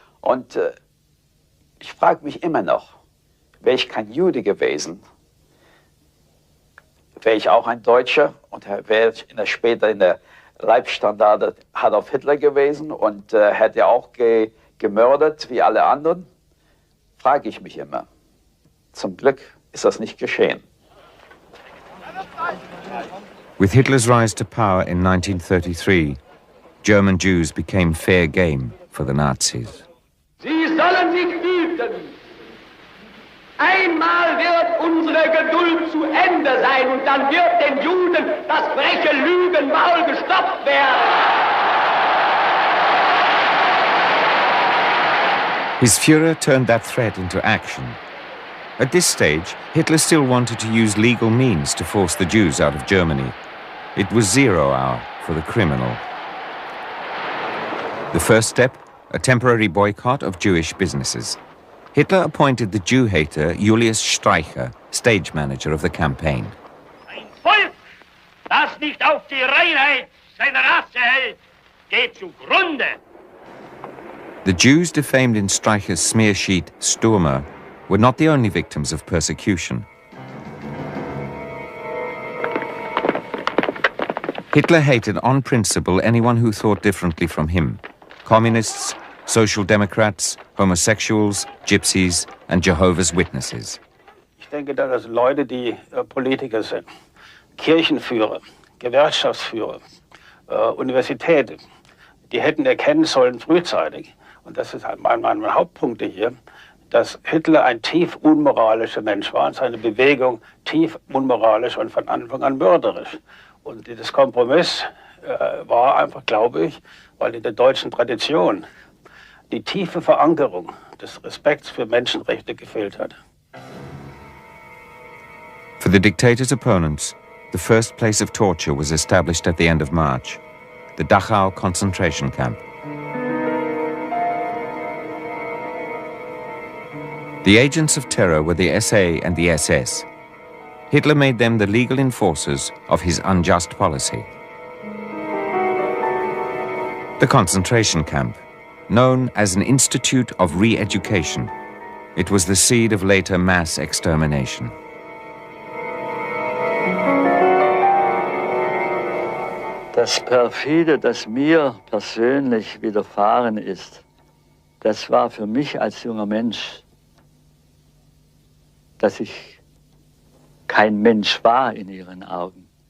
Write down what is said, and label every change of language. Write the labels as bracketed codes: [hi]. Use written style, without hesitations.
[de] Und ich frage mich immer noch, wäre ich kein Jude gewesen, wäre ich auch ein Deutscher und wäre ich später in der Leibstandarte Adolf Hitler gewesen und hätte auch gemordet wie alle anderen, frage ich mich immer. Zum Glück ist das nicht geschehen. [en] With Hitler's rise to power in 1933, German Jews became fair game for the Nazis. [de] Sie sollen sich hüten. Einmal wird unsere Geduld zu Ende sein und dann wird den Juden das freche Lügenmaul gestopft werden. [en] His Fuehrer turned that threat into action. At this stage, Hitler still wanted to use legal means to force the Jews out of Germany. It was 0 hour for the criminal. The first step, a temporary boycott of Jewish businesses. Hitler appointed the Jew-hater Julius Streicher stage manager of the campaign. [de] Ein Volk, das nicht auf die Reinheit seiner Rasse hält, geht zugrunde. [en] The Jews defamed in Streicher's smear sheet Stürmer were not the only victims of persecution. Hitler hated on principle anyone who thought differently from him. Communists, Social Democrats, homosexuals, Gypsies and Jehovah's Witnesses. [de] Ich denke, dass Leute, die Politiker sind, Kirchenführer, Gewerkschaftsführer, Universitäten, die hätten erkennen sollen frühzeitig, und das ist halt meine Hauptpunkte hier, dass Hitler ein tief unmoralischer Mensch war und seine Bewegung tief unmoralisch und von Anfang an mörderisch. Und dieses Kompromiss war einfach, glaube ich, weil in der deutschen Tradition die tiefe Verankerung des Respekts für Menschenrechte gefehlt hat. [en] For the dictator's opponents, the first place of torture was established at the end of March, the Dachau concentration camp. The agents of terror were the SA and the SS. Hitler made them the legal enforcers of his unjust policy. The concentration camp, known as an institute of re-education, it was the seed of later mass extermination. [de] Das Perfide, das mir persönlich widerfahren ist, das war für mich als junger Mensch, dass ich kein Mensch war in ihren Augen.